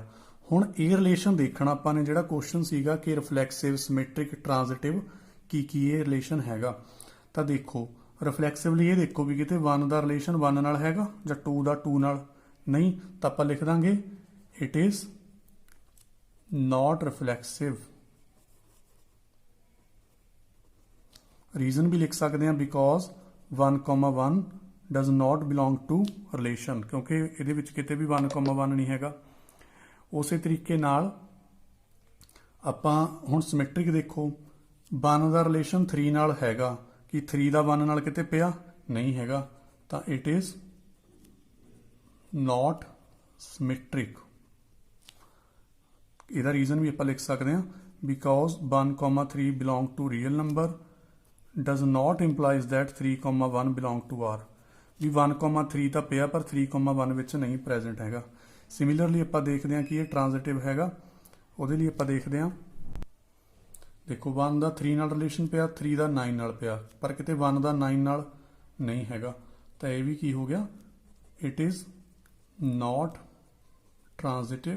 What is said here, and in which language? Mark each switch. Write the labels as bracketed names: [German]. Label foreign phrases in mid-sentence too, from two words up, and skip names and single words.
[Punjabi] ਹੁਣ ਇਹ ਰਿਲੇਸ਼ਨ ਦੇਖਣਾ ਆਪਾਂ ਨੇ, ਜਿਹੜਾ ਕੁਐਸਚਨ ਸੀਗਾ ਕਿ ਰਿਫਲੈਕਸਿਵ, ਸਿਮੈਟ੍ਰਿਕ, ਟ੍ਰਾਂਜ਼ਿਟਿਵ ਕੀ ਇਹ ਰਿਲੇਸ਼ਨ ਹੈਗਾ। ਤਾਂ ਦੇਖੋ ਰਿਫਲੈਕਸਿਵਲੀ ਇਹ ਦੇਖੋ ਵੀ ਕਿਤੇ 1 ਦਾ ਰਿਲੇਸ਼ਨ 1 ਨਾਲ ਹੈਗਾ ਜਾਂ 2 ਦਾ 2 ਨਾਲ ਨਹੀਂ, ਤਾਂ ਆਪਾਂ ਲਿਖ ਦਾਂਗੇ [English] it is not reflexive. [Punjabi] ਰੀਜ਼ਨ ਵੀ ਲਿਖ ਸਕਦੇ ਹਾਂ [English] because 1,1 does not belong to relation, [Punjabi] ਕਿਉਂਕਿ ਇਹਦੇ ਵਿੱਚ ਕਿਤੇ ਵੀ 1,1 ਨਹੀਂ ਹੈਗਾ। ਉਸੇ ਤਰੀਕੇ ਨਾਲ ਆਪਾਂ ਹੁਣ ਸਿਮੈਟ੍ਰਿਕ ਦੇਖੋ, 1 ਦਾ ਰਿਲੇਸ਼ਨ 3 ਨਾਲ ਹੈਗਾ, ਕਿ 3 ਦਾ 1 ਨਾਲ ਕਿਤੇ ਪਿਆ ਨਹੀਂ ਹੈਗਾ, ਤਾਂ [English] it is not symmetric। [Punjabi] ਇਹਦਾ ਰੀਜ਼ਨ ਵੀ ਆਪਾਂ ਲਿਖ ਸਕਦੇ ਹਾਂ [English] because 1,3 belong to real number does not implies that 3,1 belong to R। [Punjabi] ਵੀ 1,3 ਤਾਂ ਪਿਆ ਪਰ 3,1 ਵਿੱਚ ਨਹੀਂ ਪ੍ਰੈਜ਼ੈਂਟ ਹੈਗਾ। ਸਿਮਿਲਰਲੀ ਆਪਾਂ ਦੇਖਦੇ ਹਾਂ ਕਿ ਇਹ ਟ੍ਰਾਂਜ਼ਿਟਿਵ ਹੈਗਾ, ਉਹਦੇ ਲਈ ਆਪਾਂ ਦੇਖਦੇ ਹਾਂ, ਦੇਖੋ 1 ਦਾ 3 ਨਾਲ ਰਿਲੇਸ਼ਨ ਪਿਆ, 3 ਦਾ 9 ਨਾਲ ਪਿਆ, ਪਰ ਕਿਤੇ 1 ਦਾ 9 ਨਾਲ ਨਹੀਂ ਹੈਗਾ, ਤਾਂ ਇਹ ਵੀ ਕੀ ਹੋ ਗਿਆ, [English] it is not transitive.